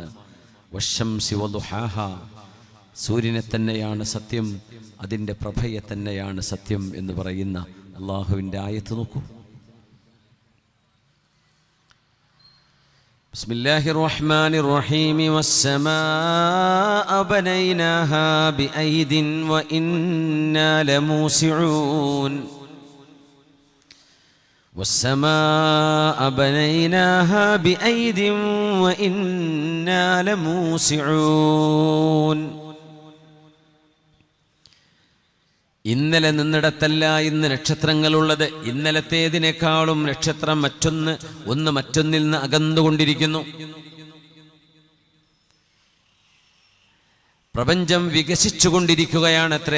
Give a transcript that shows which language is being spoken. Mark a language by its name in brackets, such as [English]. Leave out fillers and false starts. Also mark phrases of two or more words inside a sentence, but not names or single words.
[Arabic] والشمس وضحاها, [Malayalam] സൂര്യനെ തന്നെയാണ് സത്യം, അതിൻ്റെ പ്രഭയെ തന്നെയാണ് സത്യം എന്ന് പറയുന്ന അള്ളാഹുവിൻ്റെ ആയത്ത് നോക്കൂ. [Arabic] بسم الله الرحمن الرحيم. والسماء بنيناها بأيد وإنا لموسعون. والسماء بنيناها بأيد وإنا لموسعون. [Malayalam] ഇന്നലെ നിന്നിടത്തല്ല ഇന്ന് നക്ഷത്രങ്ങളുള്ളത്. ഇന്നലത്തേതിനേക്കാളും നക്ഷത്രം ഒന്ന് മറ്റൊന്നിൽ നിന്ന് അകന്നുകൊണ്ടിരിക്കുന്നു. പ്രപഞ്ചം വികസിച്ചുകൊണ്ടിരിക്കുകയാണത്രേ.